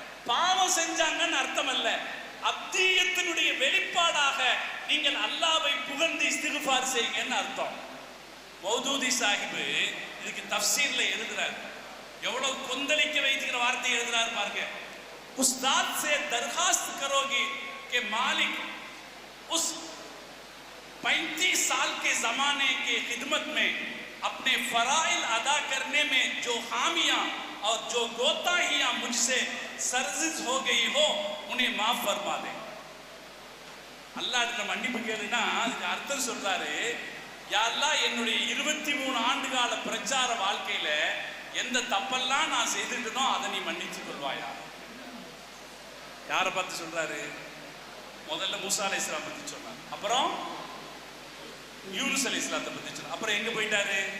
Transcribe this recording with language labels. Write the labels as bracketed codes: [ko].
[ta] பாவம் செஞ்சாங்கன்னு அர்த்தம் அல்ல. அப்தியத்தினுடைய வெளிப்பாடாக நீங்கள் அல்லாஹ்வை புகழ்ந்து இஸ்திக்ஃபார் செய்யுங்கன்னு அர்த்தம். மௌதூதி சாஹிப் இதுக்கு தஃப்சீர்ல எழுதுறார். எவ்வளவு கொந்தளிக்க வைக்கிற வார்த்தை எழுதுறாரு பாருங்க. [hi] उस्ताद से दरखास्त करोगे कि मालिक उस 35 साल के जमाने के खिदमत में अपने फराइल अदा करने में जो खामियां और जो कोताहियां मुझसे सरजिज हो गई हो उन्हें माफ फरमा दे. [ta] அல்லாஹ்விடம் மன்னிப்பு கேளுனா அதுக்கு அர்த்தம் சொல்றாரு, யா அல்லாஹ் என்னுடைய 23 ஆண்டு கால பிரச்சார வாழ்க்கையில எந்த தப்பெல்லாம் நான் செய்துட்டனோ அதை நீ மன்னித்துக் கொள்வாயா. யாரை பார்த்து சொல்றாரு? முதல்ல மூசா அலைஹிஸ்ஸலாம் பத்தி சொன்னார், அப்புறம் யூனுஸ் அலைஹிஸ்ஸலாத்தை பத்தி சொன்னார், அப்புறம் எங்க போயிட்டாரு?